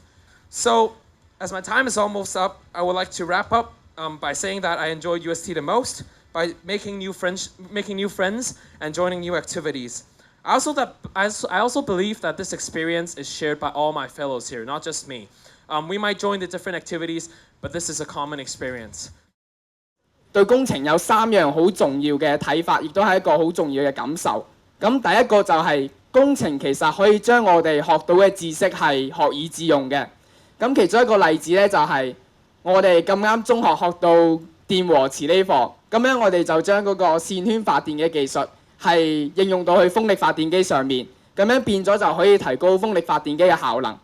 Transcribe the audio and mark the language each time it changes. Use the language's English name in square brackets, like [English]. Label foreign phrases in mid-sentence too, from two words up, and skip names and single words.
[English] So, as my time is almost up, I would like to wrap up by saying that I enjoyed UST the most by making new friends and joining new activities. I also believe that this experience is shared by all my fellows here, not just me. We might join the different activities, but this is a common experience. [Cantonese] 對工程有3樣好重要嘅睇法，亦都係一個好重要嘅感受。咁第一個就係工程其實可以將我哋學到嘅知識係學以致用嘅。咁其中一個例子咧就係我哋咁啱中學學到電和磁呢課，咁樣我哋就將嗰個線圈發電嘅技術係應用到去風力發電機上面，咁樣變咗就可以提高風力發電機嘅效能。